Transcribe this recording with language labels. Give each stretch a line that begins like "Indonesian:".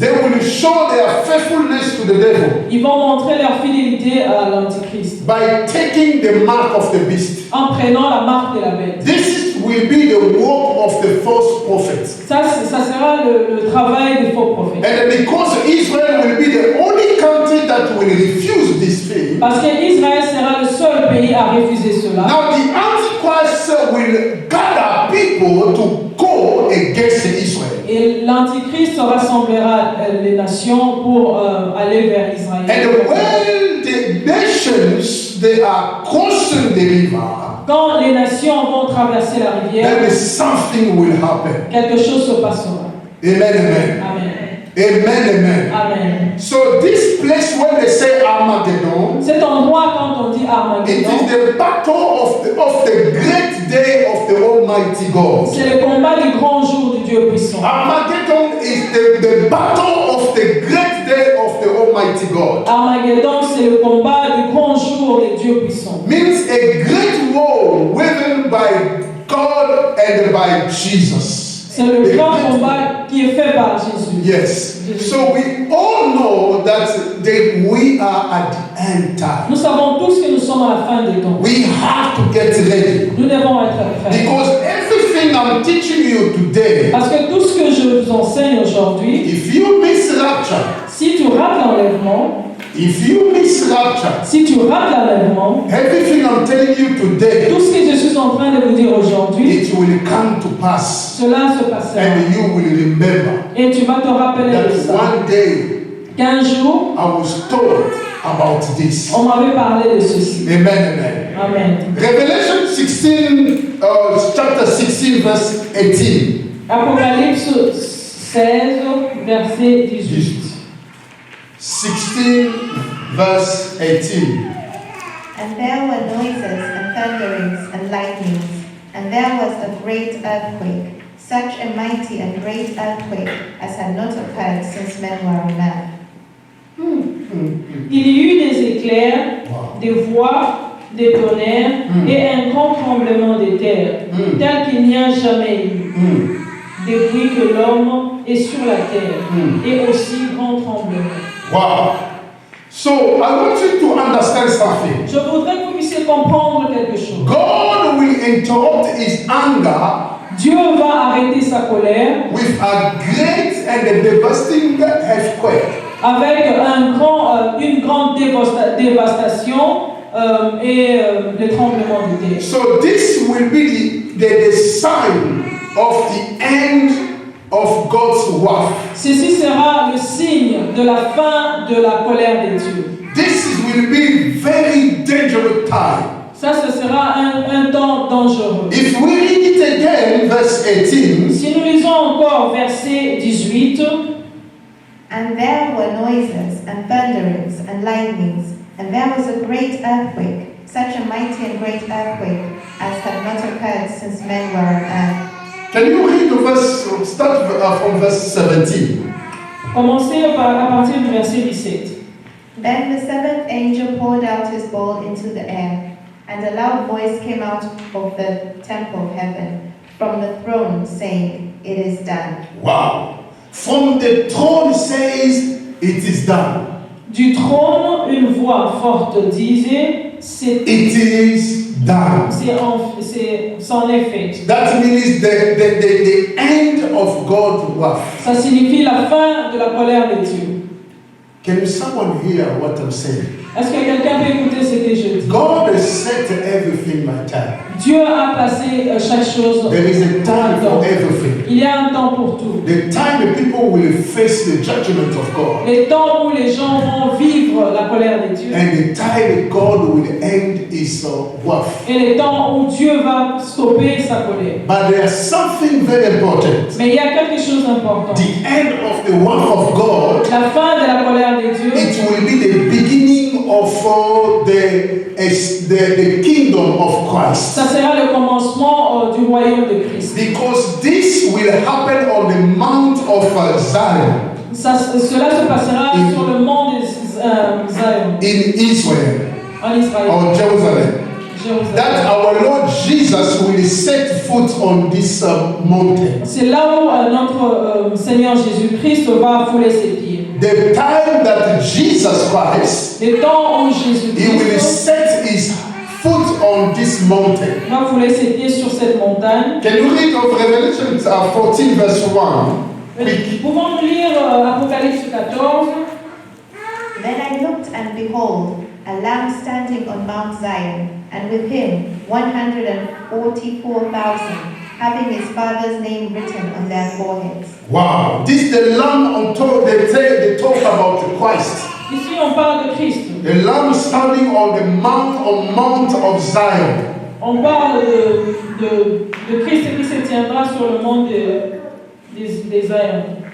English: They will show their faithfulness to the devil
French: Ils vont montrer leur fidélité à l'Antichrist
English: by taking the mark of the beast.
French: en prenant la marque de la bête.
English: This will be the work of the false prophets.
French: Ça sera le travail des faux prophètes.
English: And because Israel will be the only country that will refuse this thing,
French: Parce qu'Israël sera le seul pays à refuser cela.
English: now the Antichrist will gather people to go against Israel.
French: Et l'Antichrist rassemblera les nations pour aller vers Israël.
English: And when the nations they are crossing the river,
French: Quand les nations vont traverser la rivière,
English: then something will happen.
French: quelque chose se passera.
English: Amen, amen.
French: Amen.
English: Amen, amen.
French: Amen.
English: So this place when they say Armageddon,
French: Cet endroit, quand on dit
English: it
French: Armageddon,
English: is the battle of the great day of the Almighty God.
French: c'est le combat du grand jour du Dieu puissant.
English: Armageddon is the battle of the great day of the Almighty God.
French: Armageddon, c'est le combat du grand jour du Dieu puissant.
English: Means a great war won by God and by Jesus.
French: C'est le grand combat qui est fait par Jésus.
English: Yes. So we all know that we are at the end time.
French: Nous savons tous que nous sommes à la fin des temps.
English: We have to get ready.
French: Nous devons être prêts.
English: Because everything I'm teaching you today,
French: Parce que tout ce que je vous enseigne aujourd'hui,
English: if you miss rapture,
French: si tu rates l'enlèvement,
English: if you miss rapture,
French: si tu rates l'enlèvement,
English: everything I'm telling you today,
French: tout ce que je suis en train de vous dire aujourd'hui,
English: it will come to pass.
French: cela se passera.
English: And you will remember
French: Et tu vas te rappeler de
English: that
French: ça.
English: one day
French: Qu'un jour,
English: I was told about this.
French: on m'avait parlé de ceci.
English: Amen, amen.
French: Amen.
English: Revelation 16, chapter 16, verse 18.
French: Apocalypse 16, verset 18.
English: 16, verse 18. And there were noises and thunderings and lightnings, and there was a great earthquake, such a mighty and great earthquake as had not occurred since men were on earth.
French: Il y eut des éclairs, des voix, des tonnerres et un grand tremblement de terre, tel qu'il n'y a jamais eu, depuis que l'homme est sur la terre, et aussi grand tremblement.
English: Wow. So I want you to understand something.
French: Je voudrais que vous puissiez comprendre quelque chose.
English: God will interrupt his anger
French: Dieu va arrêter sa colère
English: with a great and a devastating earthquake.
French: avec une grande dévastation et le tremblement de terre.
English: So this will be the sign of the end of God's wrath.
French: Ceci sera le signe de la fin de la colère de Dieu.
English: This will be very dangerous time.
French: Ça, ce sera un temps dangereux.
English: If we read it again, verse 18,
French: Si nous lisons encore verset 18,
English: And there were noises and thunderings and lightnings, and there was a great earthquake, such a mighty and great earthquake as had not occurred since men were on earth. can you read the verse, start from verse 17?
French: commencez à partir du verset 17.
English: Then the seventh angel poured out his bowl into the air, and a loud voice came out of the temple of heaven, from the throne, saying, It is done. Wow. From the throne says, it is done.
French: Du trône, une voix forte disait,
English: It is done.
French: c'en est fait.
English: That means the end of God's wrath.
French: Ça signifie la fin de la colère de Dieu.
English: Can someone hear what I'm saying?
French: Est-ce que quelqu'un peut écouter ce que je dis?
English: God has set everything by time.
French: Dieu a placé chaque chose.
English: There is a time for everything.
French: Il y a un temps pour tout.
English: The time the people will face the judgment of God.
French: Les temps où les gens vont vivre la colère de Dieu.
English: And the time God will end his wrath.
French: Et les temps où Dieu va stopper sa colère.
English: But there's something very important.
French: Mais il y a quelque chose d'important.
English: The end of the wrath of God,
French: La fin de la colère de Dieu,
English: it will be the beginning of the kingdom of Christ.
French: ça sera le commencement du royaume de Christ.
English: Because this will happen on the Mount of Zion.
French: Cela se passera sur le mont de Zion,
English: in Israel
French: en Israël.
English: or Jerusalem.
French: Jérusalem.
English: That our Lord Jesus will set foot on this mountain.
French: C'est là où notre Seigneur Jésus-Christ va fouler ses pieds.
English: The time that Jesus Christ,
French: Le temps où
English: he will
French: Jésus-Christ
English: set his foot on this mountain.
French: va fouler ses pieds sur cette montagne.
English: Can you read of Revelation 14 verse 1? Quick.
French: Pouvons-nous lire Apocalypse 14?
English: Then I looked, and behold, a lamb standing on Mount Zion, and with him 144,000, having his father's name written on their foreheads. Wow, this is the lamb on top. They talk about Christ.
French: Ici, on parle de Christ.
English: The lamb standing on the mount of Zion.
French: On parle de Christ qui se tiendra sur le mont des Zion.